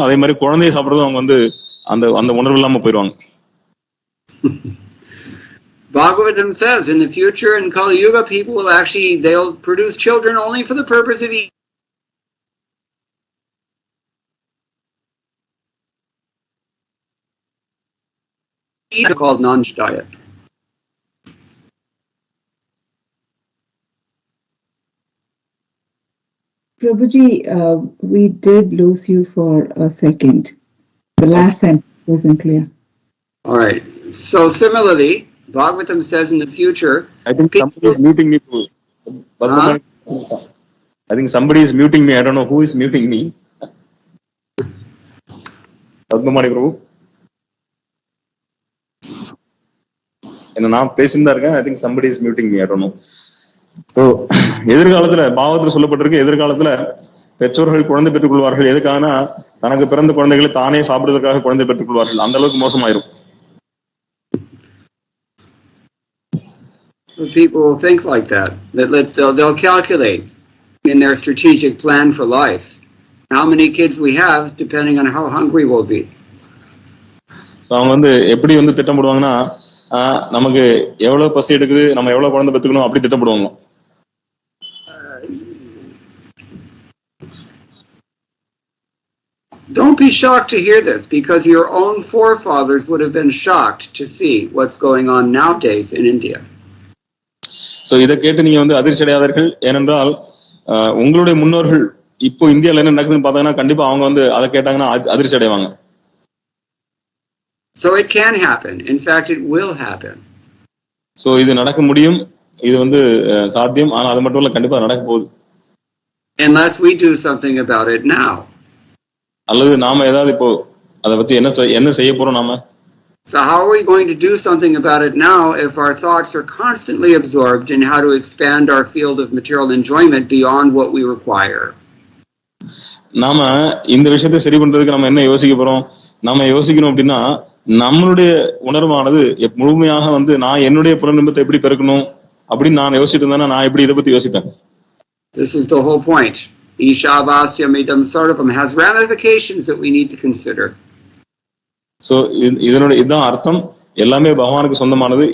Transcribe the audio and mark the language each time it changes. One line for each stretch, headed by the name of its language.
Tamil: அதே மாதிரி குழந்தைய சாப்பிடுறது அவங்க வந்து அந்த அந்த உணர்வு இல்லாம போயிடுவாங்க.
English: Bhagavatam says in the future in Kali Yuga people will actually they'll produce children only for the purpose of eating. Called non-veg diet. Prabhuji, we did lose you for a second. The last sentence wasn't clear. All right. So similarly, Bhagavatam says in the future, I think somebody is muting me. I think somebody is muting me. I don't know who is muting me. Padmamani Prabhu.
Tamil: நான் பேசிட்டு தான் இருக்கேன்.
English: I think somebody is muting me. I don't know.
Tamil: So எதிர்காலத்துல பாகவத்துல சொல்லப்பட்டிருக்கு, எதிர்காலத்துல பெற்றோர்கள் குழந்தை பெற்றுக் கொள்வார்கள். எதுக்காகனா தனக்கு பிறந்த குழந்தைகளை தானே சாப்பிடுவதற்காக குழந்தை பெற்றுக் கொள்வார்கள். அந்த அளவுக்கு மோசமாயிரும்.
English: People will think like that. They'll calculate in their strategic plan for life how many kids we have depending on how hungry we'll be.
Tamil: So அவங்க வந்து எப்படி வந்து திட்டமிடுவாங்கன்னா நமக்கு எவ்வளவு பசி எடுக்குது, நம்ம எவ்வளவு குழந்தை பெற்றுக்கணும் அப்படி திட்டமிடுவாங்க.
English: Don't be shocked to hear this, because your own forefathers would have been shocked to see what's going on nowadays in India.
Tamil: So இதை கேட்டு நீங்க வந்து அதிர்ச்சி அடையாதீர்கள். ஏனென்றால் உங்களுடைய முன்னோர்கள் இப்போ இந்தியால என்ன நடக்குதுன்னு பார்த்தாங்கன்னா கண்டிப்பா அவங்க வந்து அதை கேட்டாங்கன்னா அதிர்ச்சி அடைவாங்க.
English: So it can happen. In fact, it will happen.
Tamil: So இது நடக்க முடியும், இது வந்து சாத்தியம். ஆனா அது மட்டும் இல்ல, கண்டிப்பா நடக்க போகுது.
English: Unless we do something about it now.
Tamil: அல்லது நாம ஏதாவது இப்போ அதை பத்தி என்ன செய்ய போறோம் நாம?
English: So how are we going to do something about it now if our thoughts are constantly absorbed in how to expand our field of material enjoyment beyond what we require?
Tamil: நாம இந்த விஷயத்தை சரி பண்றதுக்கு நம்ம என்ன யோசிக்க போறோம்? நாம யோசிக்கணும் அப்படின்னா நம்மளுடைய உணர்வானது முழுமையாக வந்து நான் என்னுடைய புலனின்பத்தை எப்படி பெருக்கணும் அப்படின்னு நான் யோசிச்சுட்டு இருந்தேன்னா நான் எப்படி இதை பத்தி யோசிப்பேன்?
English: This is the whole point.
Sanskrit: Ishavasya Midam Sarvapam
English: has ramifications that we need to consider.
Tamil: So இதுதான் அர்த்தம். எல்லாமே பகவானுக்கு சொந்தமானது.